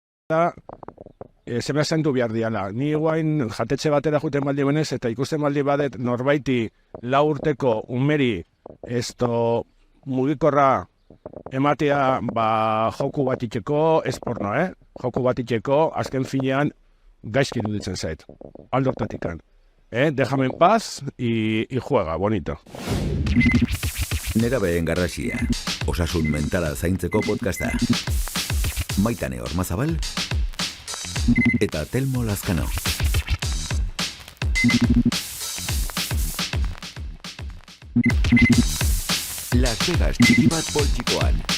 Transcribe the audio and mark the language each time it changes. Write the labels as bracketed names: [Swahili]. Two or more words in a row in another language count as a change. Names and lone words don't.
[Basque] da, zebra zaindu behar diala. Ni guain jatetxe batera juten baldi benez, eta ikusten baldi badet norbaiti 4 urteko umeri mugikorra ematea joku bat itxeko, ez porno, joku bat itxeko, azken finean gaizki iruditzen zait. Aldortatikan. [Spanish] Déjame en paz y juega, bonito. [Basque] Nerabeen garrasia, osasun mentala zaintzeko podcasta. Maitane Ormazabal eta Telmo Lazkano. Las Vegas txiki bat poltsikoan.